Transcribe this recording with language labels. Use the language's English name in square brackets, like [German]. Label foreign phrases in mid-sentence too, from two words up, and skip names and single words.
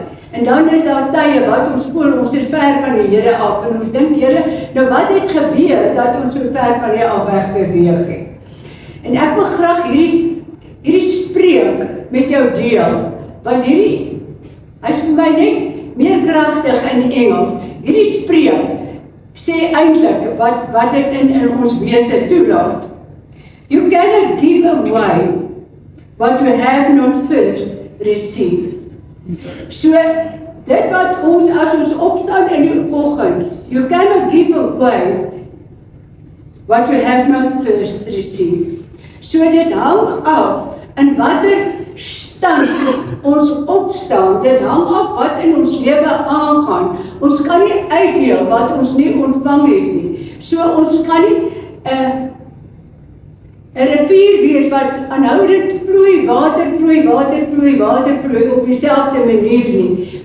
[Afrikaans] En dan is daar tye wat ons voel, ons is ver van die Here af, en ons dink, Here, nou wat het gebeur, dat ons so ver van die af weg beweeg het. En ek wil graag hierdie spreek met jou deel, want hierdie, hy is vir my net meer kragtig in Engels. Hierdie spreek sê eintlik wat dit in ons wese toelaat. [English] You cannot give away what you have not first received. [Afrikaans] So, dit wat ons, as ons opstaan in die oggend, [English] you cannot give away what you have not first received. [Afrikaans] So, dit hang af in watter stand ons opstaan, dit hang af wat in ons lewe aangaan. Ons kan nie uitdeel wat ons nie ontvang het nie. So, ons kan nie 'n rivier wees wat aanhoudend vloei, water vloei op dieselfde manier nie.